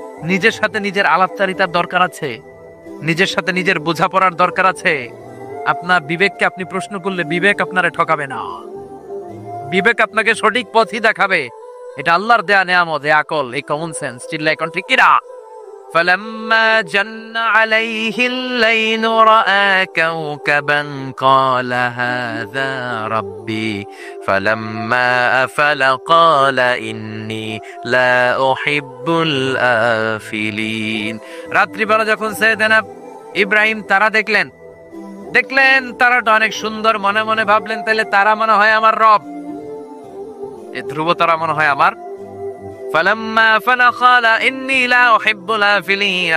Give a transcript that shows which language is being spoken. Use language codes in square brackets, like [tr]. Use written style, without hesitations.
[bn] নিজের সাথে নিজের আলাপচারিতার দরকার আছে, নিজের সাথে নিজের বোঝাপড়ার দরকার আছে। আপনার বিবেককে আপনি প্রশ্ন করলে বিবেক আপনারে ঠকাবে না, বিবেক আপনাকে সঠিক পথই দেখাবে। এটা আল্লাহর দেয়া নেয়ামত, এই আকল, এই কমন সেন্স। চিল্লা এখন ঠিক কিনা? [ar] فلما جن عليه الليل رأى كوكبا قال هذا ربي فلما أفل قال إني لا أحب الآفلين। [bn] রাত্রিবেলা যখন সাইয়েদনা ইব্রাহিম তারা দেখলেন তারাটা অনেক সুন্দর। মনে মনে ভাবলেন তাহলে তারা মনে হয় আমার রব, এই ধ্রুব তারা মনে হয় আমার। [ar] ফালাম্মা ফালা ক্বালা ইন্নী লা উহিব্বুল আফিলিন।